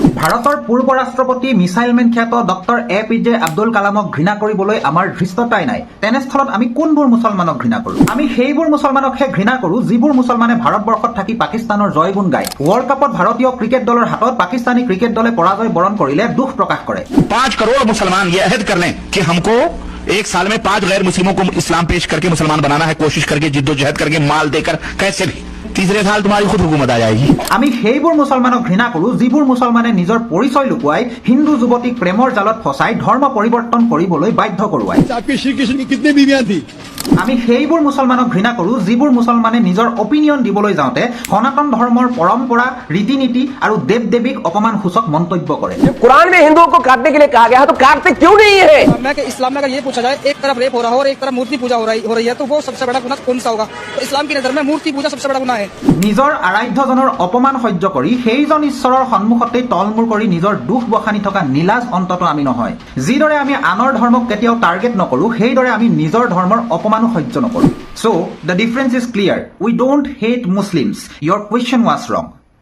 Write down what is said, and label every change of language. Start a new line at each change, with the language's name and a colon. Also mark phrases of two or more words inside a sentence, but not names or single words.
Assamese: ভাৰতৰ পূৰ্ব ৰাষ্ট্ৰপতি মিছাইলমেন খ্যাত ডক্টৰ APJ আব্দুল কালামক ঘৃণা কৰিবলৈ আমাৰ ধৃষ্টতাই নাই। তেনেস্থলত আমি কোনবোৰ মুছলমানক ঘৃণা কৰোঁ? আমি সেইবোৰ মুছলমানকহে ঘৃণা কৰোঁ যিবোৰ মুছলমানে ভাৰতবৰ্ষত থাকি পাকিস্তানৰ জয়গুণ গায়। ৱৰ্ল্ড কাপত ভাৰতীয় ক্ৰিকেট দলৰ হাতত পাকিস্তানী ক্ৰিকেট দলে পৰাজয় বৰণ কৰিলে দুখ প্ৰকাশ কৰে।
Hindi: 5 करोड़ मुसलमान ये अहद कर लें कि हमको एक साल में 5 गैर मुस्लिमों को इस्लाम पेश करके मुसलमान बनाना है, कोशिश करके जिद्दोजहद करके माल देकर कैसे भी तीसरे साल तुम्हारी खुद हुकूमत आ जाएगी।
Assamese: আমি সেইবোৰ মুছলমানক ঘৃণা কৰোঁ যিবোৰ মুছলমানে নিজৰ পৰিচয় লুকুৱাই হিন্দু যুৱতীক প্ৰেমৰ জালত ফচাই ধৰ্ম পৰিৱৰ্তন কৰিবলৈ বাধ্য কৰোৱায়।
Hindi: श्री कृष्ण की कितनी बीवियां थी?
Assamese: আমি সেইবোৰ মুছলমানক ঘৃণা কৰোঁ যিবোৰ মুছলমানে নিজৰ অপিনিয়ন দিবলৈ যাওঁতে সনাতন ধৰ্মৰ পৰম্পৰা, ৰীতি নীতি আৰু দেৱ দেৱীক অপমানসূচক মন্তব্য কৰে।
Hindi: कुरान में हिंदुओं को काटने के लिए कहा गया है तो काटते क्यों नहीं है? मैं कि इस्लाम में अगर ये पूछा जाए एक तरफ रेप हो रहा हो और एक तरफ मूर्ति पूजा हो रही है तो वो सबसे बड़ा गुनाह कौन सा होगा? तो इस्लाम की नजर में मूर्ति पूजा सबसे बड़ा गुनाह है।
Assamese: নিজৰ আৰাধ্যজনৰ অপমান সহ্য কৰি সেইজন ঈশ্বৰৰ সন্মুখতেই তলমূৰ কৰি নিজৰ দুখ বখানি থকা নীলাজ অন্তত আমি নহয়। যিদৰে আমি আনৰ ধৰ্মক কেতিয়াও টাৰ্গেট নকৰোঁ সেইদৰে আমি নিজৰ ধৰ্মৰ অপমানো সহ্য নকৰোঁ।
English: So, the difference is clear. We don't hate Muslims. Your question was wrong.